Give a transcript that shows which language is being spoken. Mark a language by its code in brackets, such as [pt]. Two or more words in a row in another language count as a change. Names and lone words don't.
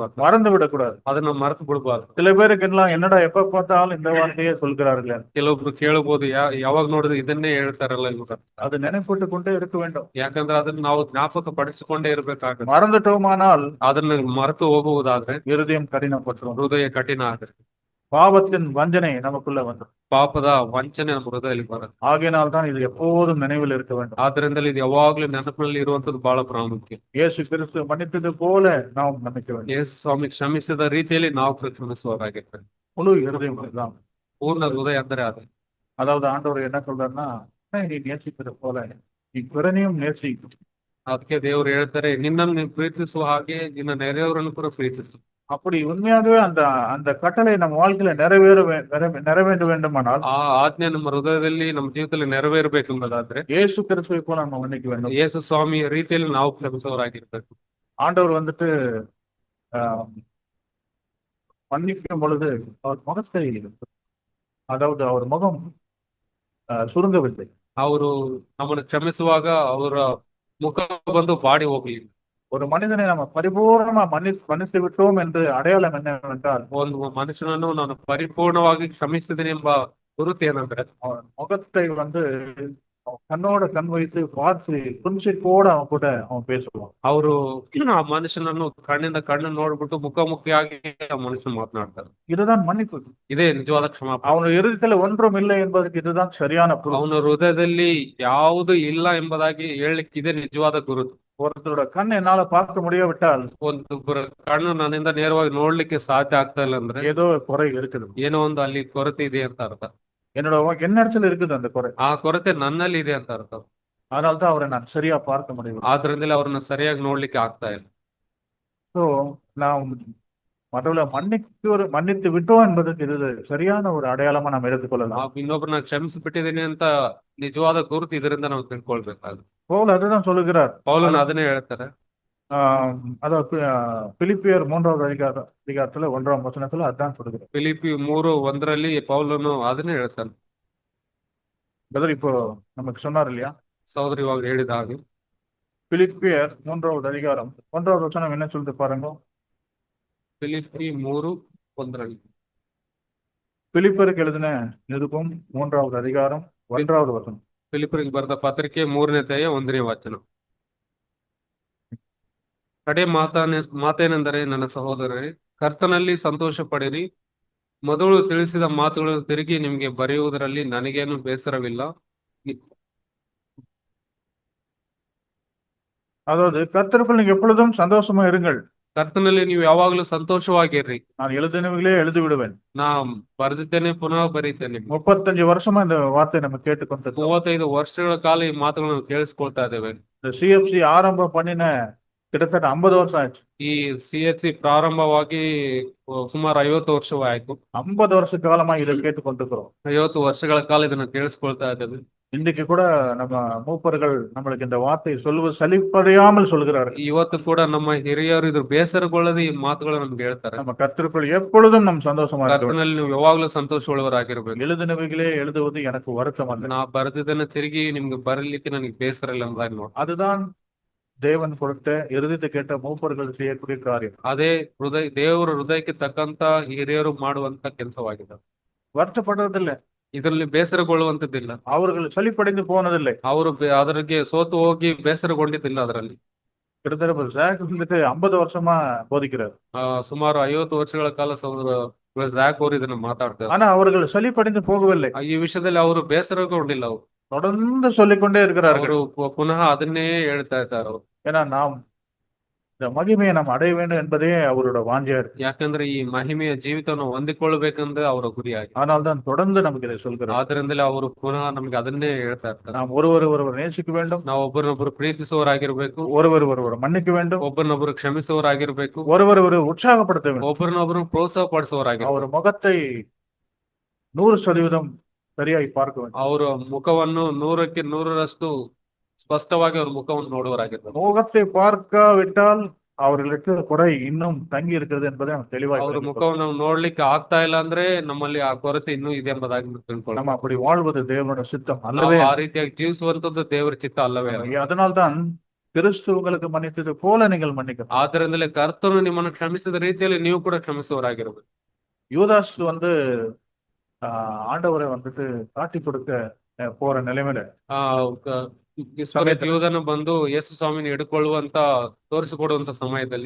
[ta] மறந்து விடக்கூடாது. [kn] ಅದನ್ನ ಮರೆತು ಬಿಡಬಾರ್ದು. [ta] சில பேருக்கு எல்லாம் என்னடா எப்ப பார்த்தாலும் இந்த வார்த்தையே சொல்கிறார்கள். [kn] ಕೆಲವೊಬ್ರು ಕೇಳಬಹುದು ಯಾವಾಗ ನೋಡಿದ್ರೆ ಇದನ್ನೇ ಹೇಳ್ತಾರಲ್ಲ ಇವಾಗ. [ta] அது நினைப்பூட்டுக் கொண்டே இருக்க வேண்டும். [kn] ಯಾಕಂದ್ರೆ ಅದನ್ನ ನಾವು ಜ್ಞಾಪಕ ಪಡಿಸಿಕೊಂಡೇ ಇರ್ಬೇಕಾಗುತ್ತೆ. [ta] மறந்துட்டோமானால் [kn] ಅದನ್ನ ಮರೆತು ಹೋಗುವುದಾದ್ರೆ [ta] இருதயம் கடினப்பட்டுரும். [kn] ಹೃದಯ ಕಠಿಣ ಆಗುತ್ತೆ. [ta] பாவத்தின் வஞ்சனை நமக்குள்ள வந்துடும். [kn] ಪಾಪದ ವಂಚನೆ ನಮ್ಮ ಹೃದಯದಲ್ಲಿ ಬರುತ್ತೆ. [ta] ஆகையினால் தான் இது எப்போதும் நினைவில் இருக்க வேண்டும். [kn] ಆದ್ರಿಂದಲೇ ಇದು ಯಾವಾಗ್ಲೂ ನೆನಪಿನಲ್ಲಿ ಇರುವಂತದ್ದು ಬಹಳ ಪ್ರಾಮುಖ್ಯ. [ta] இயேசு கிறிஸ்து மன்னித்தது போல நாம் மன்னிக்க வேண்டும். [kn] ಯೇಸು ಸ್ವಾಮಿ ಕ್ಷಮಿಸಿದ ರೀತಿಯಲ್ಲಿ ನಾವು ಕ್ಷಮಿಸುವವರಾಗಿರ್ತೇವೆ. [ta] முழு இருதயம் தான். [kn] ಪೂರ್ಣ ಹೃದಯ ಅಂದರೆ ಅದು. [ta] அதாவது ஆண்டவர் என்ன சொல்றாருன்னா, நீ நேசிக்கிறது போல நீ பிறனையும் நேசி. [kn] ಅದಕ್ಕೆ ದೇವರು ಹೇಳ್ತಾರೆ, ನಿನ್ನನ್ನು ನೀನು ಪ್ರೀತಿಸುವ ಹಾಗೆ ನಿನ್ನ ನೆರೆಯವರನ್ನು ಕೂಡ ಪ್ರೀತಿಸು. [ta] அப்படி உண்மையாகவே அந்த அந்த கட்டளை நம்ம வாழ்க்கையில நிறைவேற வேண்டுமானால் [kn] ಆ ಆಜ್ಞೆ ನಮ್ಮ ಹೃದಯದಲ್ಲಿ ನಮ್ಮ ಜೀವಿತದಲ್ಲಿ ನೆರವೇರಬೇಕೆಂಬುದಾದ್ರೆ [ta] இயேசு கிறிஸ்துவை போல நம்ம மன்னிக்க வேண்டும். [kn] ಯೇಸು ಸ್ವಾಮಿಯ ರೀತಿಯಲ್ಲಿ ನಾವು ಕ್ಷಮಿಸುವವರಾಗಿರ್ಬೇಕು. [ta] ஆண்டவர் வந்துட்டு மன்னிக்கும் பொழுது அவர் முகத்தை, அதாவது அவர் முகம் சுருங்கவில்லை. [kn] ಅವರು ನಮ್ಮನ್ನು ಕ್ಷಮಿಸುವಾಗ ಅವರ ಮುಖ ಬಂದು ಬಾಡಿ ಹೋಗ್ಲಿಲ್ಲ. [ta] ஒரு மனிதனை நம்ம பரிபூர்ணமா மன்னித்து விட்டோம் என்று அடையாளம் என்னவென்றால், [kn] ಒಂದು ಮನುಷ್ಯನನ್ನು ನಾನು ಪರಿಪೂರ್ಣವಾಗಿ ಕ್ಷಮಿಸಿದ್ದೇನೆ ಎಂಬ ಗುರುತು ಏನಂದ್ರೆ, [ta] அவன் முகத்தை வந்து கண்ணோட கண் வைத்து பார்த்து புன்சிப்போட அவன் கூட அவன் பேசுவான். [kn] ಅವರು ಆ ಮನುಷ್ಯನನ್ನು ಕಣ್ಣಿಂದ ಕಣ್ಣು ನೋಡ್ಬಿಟ್ಟು ಮುಖಾಮುಖಿಯಾಗಿ ಆ ಮನುಷ್ಯನ ಮಾತನಾಡ್ತಾರೆ. [ta] இதுதான் மன்னிப்பு. [kn] ಇದೇ ನಿಜವಾದ ಕ್ಷಮಾಪಣೆ. [ta] அவன் இருதயத்துல ஒன்றும் இல்லை என்பதற்கு இதுதான் சரியான பொருள். [kn] ಅವನ ಹೃದಯದಲ್ಲಿ ಯಾವುದು ಇಲ್ಲ ಎಂಬುದಾಗಿ ಹೇಳಲಿಕ್ಕೆ ಇದೇ ನಿಜವಾದ ಗುರುತು. [ta] ஒருத்தரோட கண் என்னால பார்க்க முடியாவிட்டால், [kn] ಒಂದು ಕಣ್ಣು ನನ್ನಿಂದ ನೇರವಾಗಿ ನೋಡ್ಲಿಕ್ಕೆ ಸಾಧ್ಯ ಆಗ್ತಾ ಇಲ್ಲ ಅಂದ್ರೆ [ta] ஏதோ குறை இருக்குது. [kn] ಏನೋ ಒಂದು ಅಲ್ಲಿ ಕೊರತೆ ಇದೆ ಅಂತ ಅರ್ಥ. [ta] என்னிடத்துல இருக்குது அந்த குறை. [kn] ಆ ಕೊರತೆ ನನ್ನಲ್ಲಿ ಇದೆ ಅಂತ ಅರ್ಥ. [ta] அதனால்தான் அவரை நான் சரியா பார்க்க முடியும். [kn] ಆದ್ರಿಂದಲೇ ಅವ್ರನ್ನ ಸರಿಯಾಗಿ ನೋಡ್ಲಿಕ್ಕೆ ಆಗ್ತಾ ಇಲ್ಲ. [ta] சோ நாம் மற்றவர்களை மன்னித்து விட்டோம் என்பதற்கு இது சரியான ஒரு அடையாளமா நாம் எடுத்துக்கொள்ளலாம். [kn] ನಾವು ಇನ್ನೊಬ್ಬರನ್ನ ಕ್ಷಮಿಸಿ ಬಿಟ್ಟಿದ್ದೀನಿ ಅಂತ ನಿಜವಾದ ಗುರುತು ಇದರಿಂದ ನಾವು ತಿಳ್ಕೊಳ್ಬೇಕಾಗುತ್ತೆ. [ta] பவுல் அதுதான் சொல்லுகிறார். [kn] ಪೌಲನು ಅದನ್ನೇ ಹೇಳ್ತಾರೆ. [ta] அதாவது பிலிப்பியர் 3வது அதிகாரத்துல 1ஆம் வசனத்துல அதான் சொல்லுகிறார். [kn] ಫಿಲಿಪ್ಪಿ 3:1 ಪೌಲನು ಅದನ್ನೇ ಹೇಳ್ತಾನೆ. [ta] பிரதர் இப்போ நமக்கு சொன்னார் இல்லையா, [kn] ಸಹೋದರಿ ಇವಾಗ ಹೇಳಿದ ಹಾಗೆ [ta] பிலிப்பியர் 3வது அதிகாரம் 1வது வசனம் என்ன சொல்லுது பாருங்க. [kn] ಫಿಲಿಪ್ಪಿ 3 ಒಂದರಲ್ಲಿ. [ta] பிலிப்பருக்கு எழுதின நிருபம் 3வது அதிகாரம் 1வது வசனம். [kn] ಫಿಲಿಪ್ಪರಿಗೆ ಬರೆದ ಪತ್ರಿಕೆ 3ನೇ ಅಧ್ಯಾಯ 1ನೇ ವಚನ. ಕಡೆ ಮಾತೇನೆಂದರೆ, ನನ್ನ ಸಹೋದರರೇ, ಕರ್ತನಲ್ಲಿ ಸಂತೋಷ ಪಡಿರಿ. ಮೊದಲು ತಿಳಿಸಿದ ಮಾತುಗಳನ್ನು ತಿರುಗಿ ನಿಮಗೆ ಬರೆಯುವುದರಲ್ಲಿ ನನಗೇನು ಬೇಸರವಿಲ್ಲ. [ta] அதாவது கர்த்தருக்குள் நீங்க எப்பொழுதும் சந்தோஷமா இருங்கள். [kn] ಕರ್ತನಲ್ಲಿ ನೀವು ಯಾವಾಗಲೂ ಸಂತೋಷವಾಗಿರ್ರಿ. [ta] நான் எழுதினவைகளே எழுதி விடுவேன். [kn] ನಾ ಬರೆದಿದ್ದೇನೆ, ಪುನಃ ಬರೀತೇನೆ. [ta] 35 வருஷமா இந்த வார்த்தை நம்ம கேட்டுக்கொண்டிருக்கோம். [kn] 35 ವರ್ಷಗಳ ಕಾಲ ಈ ಮಾತುಗಳನ್ನು ಕೇಳಿಸ್ಕೊಳ್ತಾ ಇದ್ದೇವೆ. [ta] இந்த சிஎஃப்சி ஆரம்பம் பண்ணின கிட்டத்தட்ட 50 வருஷம் ஆச்சு. [kn] ಈ CHC ಪ್ರಾರಂಭವಾಗಿ ಸುಮಾರು 50 ವರ್ಷವಾಯ್ತು. [ta] 50 வருஷ காலமா இதை கேட்டுக்கொண்டிருக்கிறோம். [kn] 50 ವರ್ಷಗಳ ಕಾಲ ಇದನ್ನ ಕೇಳಿಸ್ಕೊಳ್ತಾ ಇದ್ದೇವೆ. [ta] இன்றைக்கு கூட நம்ம மூப்பர்கள் நம்மளுக்கு இந்த வார்த்தை சொல்லுவது சலிப்படையாமல் சொல்கிறார்கள். [kn] ಇವತ್ತು ಕೂಡ ನಮ್ಮ ಹಿರಿಯರು ಇದ್ರ ಬೇಸರಗೊಳ್ಳದೆ ಈ ಮಾತುಗಳು ನಮ್ಗೆ ಹೇಳ್ತಾರೆ. [ta] நம்ம கர்த்தருக்குள் எப்பொழுதும் நம் சந்தோஷமா இருக்க வேண்டும். [kn] ಕರ್ತನಲ್ಲಿ ನೀವು ಯಾವಾಗಲೂ ಸಂತೋಷವುಳ್ಳವರಾಗಿರ್ಬೇಕು. [ta] எழுதினவைகளே எழுதுவது எனக்கு வருத்தம் அல்ல. [kn] ನಾ ಬರೆದಿದ್ದನ್ನ ತಿರುಗಿ ನಿಮ್ಗೆ ಬರಲಿಕ್ಕೆ ನನಗೆ ಬೇಸರ ಇಲ್ಲ ಎಂಬುದಾಗಿ ನೋಡಿ. [ta] அதுதான் தேவன் கொடுத்த இறுதித்து கேட்ட மூப்பர்கள் செய்யக்கூடிய காரியம். [kn] ಅದೇ ದೇವರ ಹೃದಯಕ್ಕೆ ತಕ್ಕಂತ ಹಿರಿಯರು ಮಾಡುವಂತ ಕೆಲಸವಾಗಿದೆ. [ta] வருத்தப்படுறதில்லை, [kn] ಇದರಲ್ಲಿ ಬೇಸರಗೊಳ್ಳುವಂತದ್ದಿಲ್ಲ. [ta] அவர்கள் சலிப்படைந்து போனதில்லை. [kn] ಅವರು ಅದರಿಗೆ ಸೋತು ಹೋಗಿ ಬೇಸರಗೊಂಡಿದ್ದಿಲ್ಲ. ಅದರಲ್ಲಿ [ta] கிட்டத்தட்ட ஜாக் வந்துட்டு 50 வருஷமா போதிக்கிறார். [kn] ಸುಮಾರು 50 ವರ್ಷಗಳ ಕಾಲ ಜಾಕ್ ಅವರು ಇದನ್ನ ಮಾತಾಡ್ತಾರೆ. [ta] ஆனா அவர்கள் சலிப்படைந்து போகவில்லை. [kn] ಈ ವಿಷಯದಲ್ಲಿ ಅವರು ಬೇಸರಗೊಂಡಿಲ್ಲ. ಅವರು [ta] தொடர்ந்து சொல்லிக்கொண்டே இருக்கிறார்கள். [kn] ಅವರು ಪುನಃ ಅದನ್ನೇ ಹೇಳ್ತಾ ಇದ್ದಾರೆ. ಅವರು [ta] ஏன்னா நாம் இந்த மகிமையை நாம் அடைய வேண்டும் என்பதே அவரோட வாஞ்சையா இருக்கு. [kn] ಯಾಕಂದ್ರೆ ಈ ಮಹಿಮೆಯ ಜೀವಿತವನ್ನು ಹೊಂದಿಕೊಳ್ಳಬೇಕಂದ್ರೆ ಅವರ ಗುರಿಯಾಗಿ. [ta] ஆனால் தான் தொடர்ந்து நமக்கு இதை சொல்கிறார். [kn] ಆದ್ರಿಂದಲೇ ಅವರು ಪುನಃ ನಮ್ಗೆ ಅದನ್ನೇ ಹೇಳ್ತಾ ಇರ್ತಾರೆ. [ta] நாம் ஒருவர் நேசிக்க வேண்டும். [kn] ನಾವು ಒಬ್ಬರನ್ನೊಬ್ಬರು ಪ್ರೀತಿಸುವವರಾಗಿರ್ಬೇಕು. [ta] ஒருவர் மன்னிக்க வேண்டும். [kn] ಒಬ್ಬರನ್ನೊಬ್ಬರು ಕ್ಷಮಿಸುವವರಾಗಿರ್ಬೇಕು. [ta] ஒருவர் உற்சாகப்படுத்த வேண்டும். [kn] ಒಬ್ಬರನ್ನೊಬ್ಬರು ಪ್ರೋತ್ಸಾಹ ಪಡಿಸುವವರಾಗಿರ್ಬೇಕು. [ta] அவர் முகத்தை 100% சரியாய் பார்க்க வேண்டும். [kn] ಅವರ ಮುಖವನ್ನು 100ಕ್ಕೆ 100ರಷ್ಟು ಸ್ಪಷ್ಟವಾಗಿ ಅವ್ರ ಮುಖವನ್ನು ನೋಡುವವರಾಗಿರ್ಬೇಕು. [ta] முகத்தை பார்க்காவிட்டால் அவர்களுக்கு குறை இன்னும் தங்கி இருக்கிறது என்பதை நம்ம தெளிவாக [kn] ಅವ್ರ ಮುಖವನ್ನು ನಾವು ನೋಡ್ಲಿಕ್ಕೆ ಆಗ್ತಾ ಇಲ್ಲ ಅಂದ್ರೆ ನಮ್ಮಲ್ಲಿ ಆ ಕೊರತೆ ಇನ್ನೂ ಇದೆ ಎಂಬುದಾಗಿ ತಿಳ್ಕೊಳ್ಳೋಣ. [ta] நம்ம அப்படி வாழ்வது தேவனோட சித்தம் அல்லவே. [kn] ಆ ರೀತಿಯಾಗಿ ಜೀವಿಸುವಂತದ್ದು ದೇವರ ಚಿತ್ತ ಅಲ್ಲವೇ ಅಲ್ಲ. [ta] அதனால்தான் கிறிஸ்து உங்களுக்கு மன்னித்தது போல நீங்கள் மன்னிக்க. [kn] ಆದ್ದರಿಂದಲೇ ಕರ್ತನು ನಿಮ್ಮನ್ನು ಕ್ಷಮಿಸಿದ ರೀತಿಯಲ್ಲಿ ನೀವು ಕೂಡ ಕ್ಷಮಿಸುವವರಾಗಿರ್ಬೇಕು. [ta] யூதாஸ் வந்து ஆண்டவரை வந்துட்டு காட்டி கொடுக்க போற நிலைமையில [kn] ಯೂದನು ಬಂದು ಯೇಸು ಸ್ವಾಮಿನ ಹಿಡ್ಕೊಳ್ಳುವಂತ ತೋರಿಸಿಕೊಡುವಂತ ಸಮಯದಲ್ಲಿ